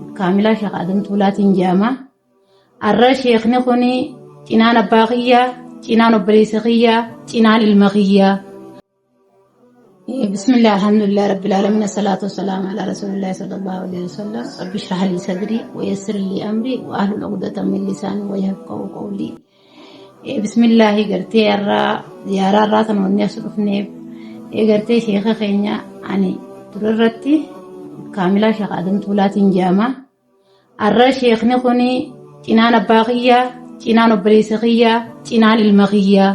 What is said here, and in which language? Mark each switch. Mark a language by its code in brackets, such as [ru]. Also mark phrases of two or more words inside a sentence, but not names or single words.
[om] kaamilaa Sheekh Adam Tuulaatiin jedhama. Arra Sheekhni kuni cinaan abbaa kiyyaa, cinaan obboleessa kiyyaa, cinaan ilma kiyyaa. [ar] بسم الله، الحمد لله رب العالمين، والصلاة والسلام على رسول الله صلى الله عليه وسلم. رب اشرح لي صدري ويسر لي أمري واحلل عقدة من لساني يفقهوا قولي. [om] Bismillah, gartee arra ziyaaraa irraa kan wanni as dhufneef gartee sheekha keenya ani durarratti kaamilaa Sheekh Adam Tuulaatiin jedhama. Arra sheekhni kuni cinaan abbaa kiyyaa, cinaan obboleessa kiyyaa, cinaan ilma kiyyaa.